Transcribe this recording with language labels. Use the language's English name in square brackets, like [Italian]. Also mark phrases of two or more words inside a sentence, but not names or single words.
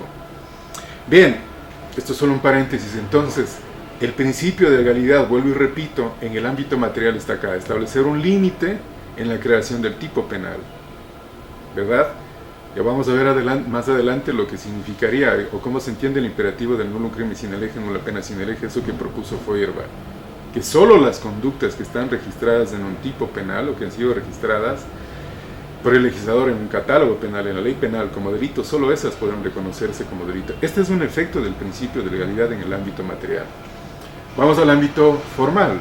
[Spanish] Bien, esto es solo un paréntesis. Entonces, el principio de legalidad, vuelvo y repito, en el ámbito material está acá. Establecer un límite en la creación del tipo penal. ¿Verdad? Ya vamos a ver más adelante lo que significaría o cómo se entiende el imperativo del [Latin] nullum crimen sine lege, nulla pena sine lege, [Spanish] eso que propuso Feuerbach. Que solo las conductas que están registradas en un tipo penal o que han sido registradas por el legislador en un catálogo penal, en la ley penal como delito, solo esas podrán reconocerse como delito. Este es un efecto del principio de legalidad en el ámbito material. Vamos al ámbito formal.